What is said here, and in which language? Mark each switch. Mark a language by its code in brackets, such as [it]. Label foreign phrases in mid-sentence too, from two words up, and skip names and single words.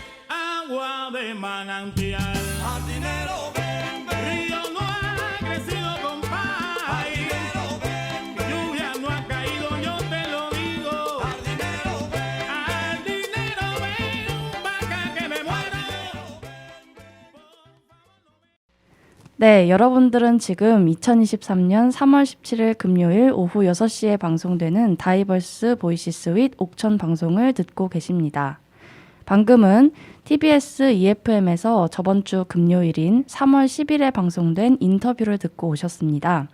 [es] Agua de manantial. Jardinero, ven, ven. Río no ha crecido, compay. Jardinero, ven, ven. Lluvia no ha caído, yo te lo digo. Jardinero, ven. Al dinero ven, vaca que me muero. [ko] 네, 여러분들은 지금 2023년 3월 17일 금요일 오후 6시에 방송되는 다이버스 보이시 스윗 옥천 방송을 듣고 계십니다. 방금은 TBS EFM에서 저번 주 금요일인 3월 10일에 방송된 인터뷰를 듣고 오셨습니다.